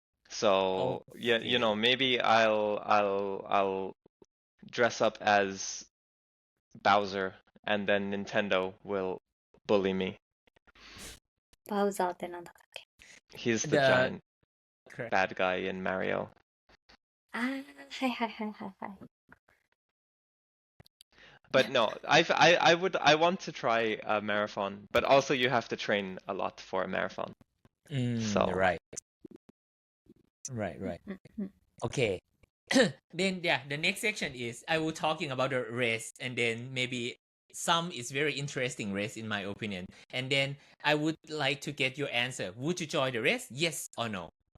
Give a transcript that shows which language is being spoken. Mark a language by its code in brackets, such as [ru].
[en] So, yeah, you know, maybe I'll dress up as Bowser, and then Nintendo will bully me. [ja] バウザーってなんだったっけ？ [en] He's the The- giant Correct. bad guy in Mario. [ja] あー、はいはいはいはいはい。 [en] But no, I want to try a marathon, but also you have to train a lot for a marathon. So- Right. Okay. Then yeah, the next section is I will talking about the race, and then maybe some is very interesting race in my opinion, and then I would like to get your answer. Would you join the race? Yes or no?